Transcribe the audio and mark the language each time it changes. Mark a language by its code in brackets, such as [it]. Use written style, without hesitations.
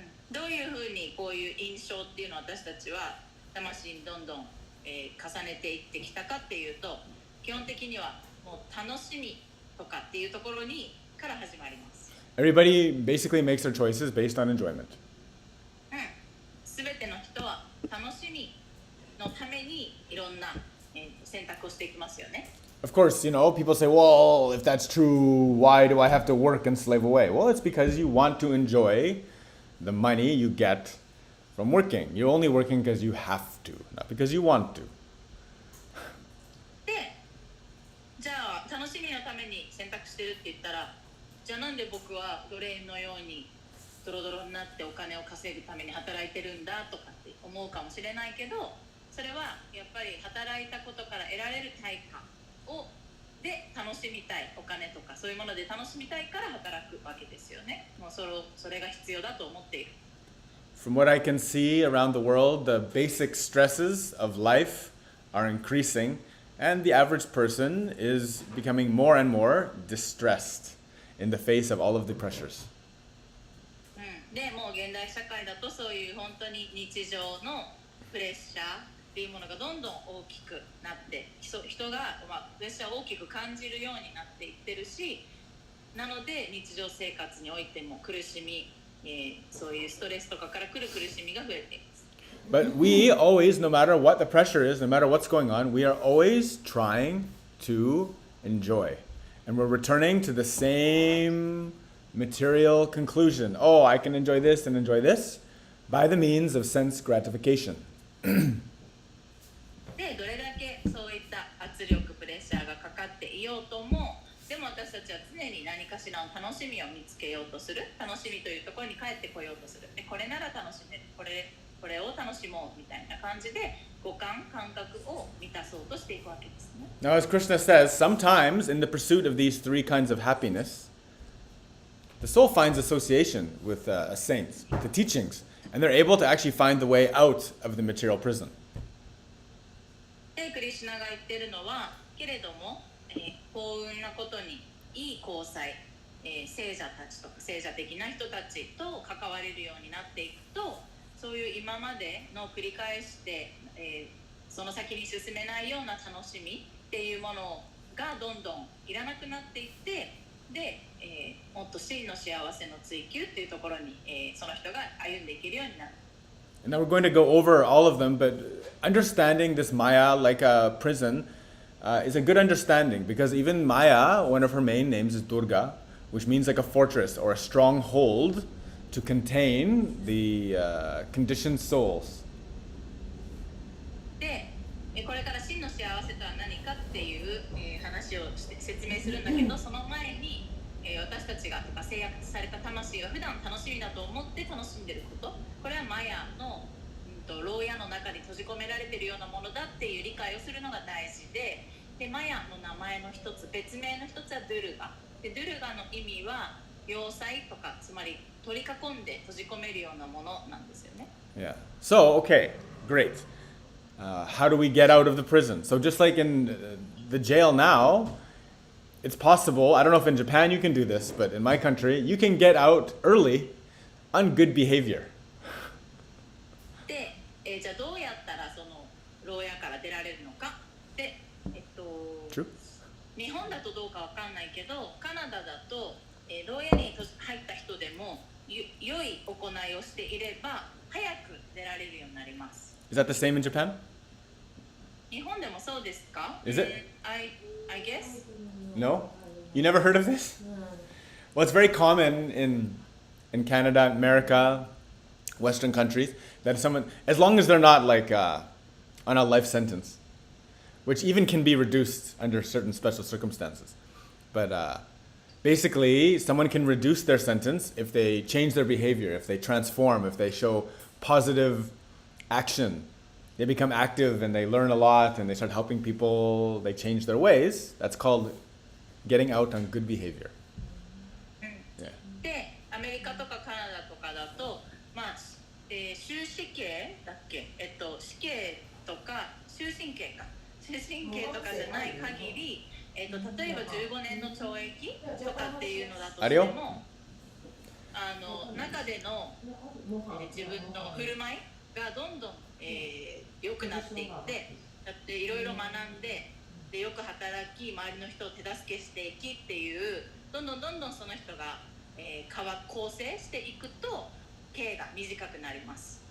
[ja] どういうふうにこういう印象っていうのを私たちは魂にどんどん、重ねていってきたかっていうと、基本的にはもう楽しみとかっていうところにから始まります。 [en] Everybody basically makes their choices based on enjoyment. [ja] すべての人は楽しみのためにいろんな、選択をしていきますよね。 [en] Of course, people say, well, if that's true, why do I have to work and slave away? Well, it's because you want to enjoy the money you get from working. You're only working because you have to, not because you want to. [ja] で、じゃあ楽しみのために選択してるって言ったら、じゃあなんで僕は奴隷のようにドロドロになってお金を稼ぐために働いてるんだとかって思うかもしれないけど、それはやっぱり働いたことから得られる対価で楽しみたい、お金とかそういうもので楽しみたいから働くわけですよね。もうそれが必要だと思っている。 [en] From what I can see around the world, the basic stresses of life are increasing, and the average person is becoming more and more distressed in the face of all of the pressures. [ja] で、もう現代社会だとそういう本当に日常のプレッシャーっていうものがどんどん大きくなって、人が、プレッシャーを大きく感じるようになっていってるし、なので日常生活においても苦しみ、そういうストレスとかから来る苦しみが増えています。 [en] But we always, no matter what the pressure is, no matter what's going on, we are always trying to enjoy. And we're returning to the same material conclusion. Oh, I can enjoy this and enjoy this by the means of sense gratification. [ja] で、どれだけそういった圧力、プレッシャーがかかっていようとも、でも私たちは常に何かしらの楽しみを見つけようとする、楽しみというところに帰ってこようとする。で、これなら楽しめる、これを楽しもうみたいな感じで感覚を満たそうとしていくわけですね。 [en] Now, as Krishna says, sometimes in the pursuit of these three kinds of happiness, the soul finds association with saints, with the teachings, and they're able to actually find the way out of the material prison. [ja] で、クリシュナが言っているのは、けれども、幸運なことにいい交際、聖者たちとか聖者的な人たちと関われるようになっていくと、そういう今までの繰り返して、その先に進めないような楽しみっていうものがどんどんいらなくなっていって、で、もっと真の幸せの追求っていうところに、その人が歩んでいけるようになる。 [en] And now we're going to go over all of them, but understanding this Maya like a prison is a good understanding because even Maya, one of her main names is Durga, which means like a fortress or a stronghold to contain the conditioned souls. [ja] で、これから真の幸せとは何かっていう、話をして説明するんだけど、その前に、私たちがとか制約された魂が普段楽しみだと思って楽しんでいること、これはマヤの、牢屋の中に閉じ込められているようなものだっていう理解をするのが大事で、マヤの名前の一つ、別名の一つはドゥルガで、ドゥルガの意味は要塞とか、つまり取り囲んで閉じ込めるようなものなんですよね。 [en] Yeah. So, okay, great. How do we get out of the prison? So just like in the jail now, it's possible. I don't know if in Japan you can do this, but in my country, you can get out early on good behavior. [ja] で、じゃあどうやったらその牢屋から出られるのかで、 [en] True. [ja] 日本だとどうかわかんないけど、カナダだと、牢屋に入った人でも良い行いをしていれば早く出られるようになります。 [en] Is that the same in Japan? [ja] 日本でもそうですか？ [en] Is it? I guess. No? You never heard of this? Well, it's very common in Canada, America, Western countries, that someone, as long as they're not like on a life sentence, which even can be reduced under certain special circumstances. But basically, someone can reduce their sentence if they change their behavior, if they transform, if they show positive action. They become active and they learn a lot and they start helping people, they change their ways. That's called getting out on good behavior. Yeah. [ja] で、アメリカとかカナダとかだと、終死刑だっけ？死刑とか終身刑か。終身刑とかじゃない限り、例えば15年の懲役とかっていうのだとしても、中での、自分の振る舞いがどんどん、良くなっていって、だっていろいろ学んで、よく働き、周りの人を手助けしていきっていう、どんどんその人が、構成していくと、刑が短くなります。